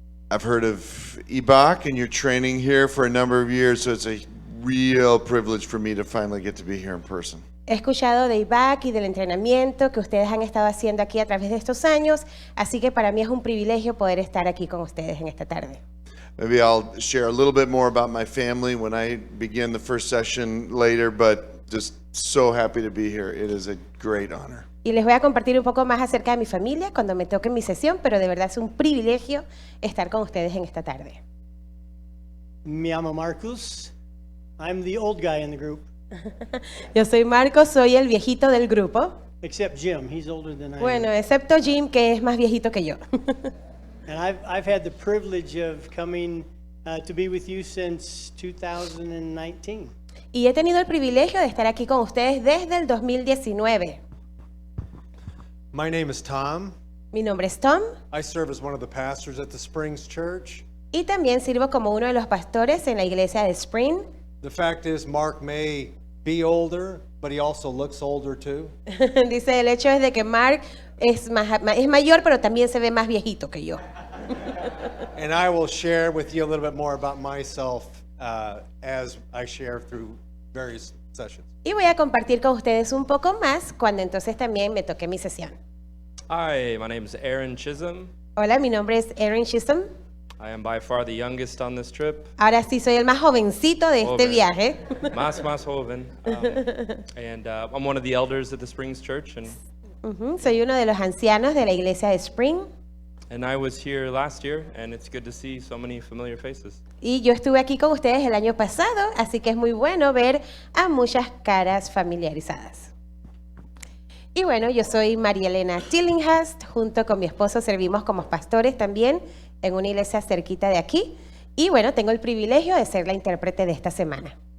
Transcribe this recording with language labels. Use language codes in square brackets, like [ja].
[en] I've heard of EBOC and your training here for a number of years, so it's a real privilege for me to finally get to be here in person. [es] He escuchado de IBAC y del entrenamiento que ustedes han estado haciendo aquí a través de estos años, así que para mí es un privilegio poder estar aquí con ustedes en esta tarde. [en] Maybe I'll share a little bit more about my family when I begin the first session later, but just so happy to be here. It is a great honor. [es] Y les voy a compartir un poco más acerca de mi familia cuando me toque mi sesión, pero de verdad es un privilegio estar con ustedes en esta tarde. Me llamo Marcus. [en] I'm the old guy in the group, [es] Yo soy Marcos, soy el viejito del grupo. [en] except Jim. He's older than I [es] Bueno, [en] am. [es] excepto Jim, que es más viejito que yo. [en] And I've had the privilege of coming to be with you since 2019. [es] Y he tenido el privilegio de estar aquí con ustedes desde el 2019. [en] My name is Tom. [es] Mi nombre es Tom [en] I serve as one of the pastors at the Springs Church. [es] y también sirvo como uno de los pastores en la iglesia de Spring. [en] The fact is, Mark may be older, but he also looks older too. [es] Dice, el hecho es de que Mark es mayor, pero también se ve más viejito que yo. [en] And I will share with you a little bit more about myself as I share through various sessions. [es] Y voy a compartir con ustedes un poco más cuando entonces también me toque mi sesión. [en] Hi, my name is Aaron Chisholm. [es] Hola, mi nombre es Erin Chisholm. [en] I am by far the youngest on this trip. [es] Ahora sí soy el más jovencito de este Joven. viaje. Más joven. [en] And I'm one of the elders at the Springs Church, [es] Soy uno de los ancianos de la iglesia de Spring. [en] and I was here last year, and it's good to see so many familiar faces. [es] Y yo estuve aquí con ustedes el año pasado, así que es muy bueno ver a muchas caras familiarizadas. Y bueno, yo soy María Elena Tillinghast, junto con mi esposo servimos como pastores también en una iglesia cerquita de aquí. Y bueno, tengo el privilegio de ser la intérprete de esta semana.